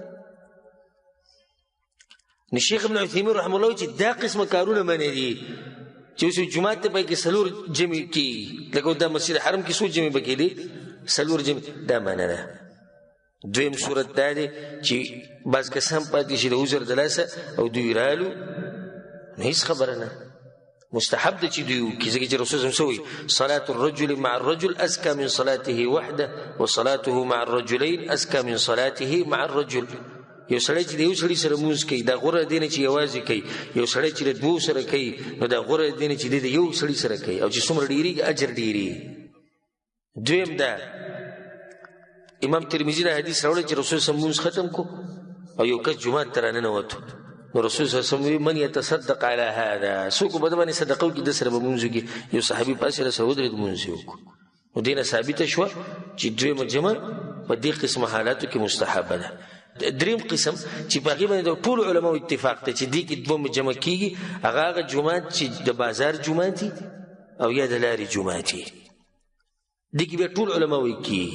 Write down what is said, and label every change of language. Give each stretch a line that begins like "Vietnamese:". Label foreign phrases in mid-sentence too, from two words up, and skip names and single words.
Pashto: نو شیخ ابن عثیمین
Arabic: رحمه الله
Pashto: چې دا قسمه کارونه منې دي چې اوس جومات ته پکې څلور جمع کېږي، لکه دا مسجد حرم کې څو جمع به کېدي؟ څلور جمع. دا معنی ده. دویم صورت دا دی چې بعض کسان پاتې شي د عذر د لاسه او دوی رالو، نو هېڅ خبره نه، مستحب ده چې دوی وکړي، ځکه چې رسول
Arabic: صلی الله علیه وسلم صلاة الرجل مع الرجل ازکا من صلاته وحده وصلاته مع الرجلین ازکا من صلاته مع الرجل.
Pashto: یو سړی چې د یو سړي سره مونځ کوي دا غوره دی نه چې یوازې کوي، یو سړی چې د دوو سره کوي نو دا غوره دی نه چې د یو سړي سره کوي، او چې څومره ډېرېږي اجر ډېرېږي. دویم دا امام ترمذي دا حدیث راوړی چې رسول
Arabic: صلی الله علیه وسلم
Pashto: مونځ ختم کو او یو کس جومات ته راننوتو، نو رسول صلی الله علیه وسلم وی
Arabic: من یتصدق علی هذا،
Pashto: څوک به د باندې صدقه وکړي د سره به مونځ وکړي. یو صحابي پاسې راسه ودرېد مونځ یې وکړو. نو دې نه ثابته شوه چې دویمه جمع په دې قسم حالاتو کې مستحبه ده. دریم قسم چې په هغې باندې د ټولو علماو اتفاق دی چې دې کې دوه جمع کېږي، هغه جومات چې د بازار جومات دي او یا د لارې جومات دي، دې کې بیا ټول علما وایي کېږي.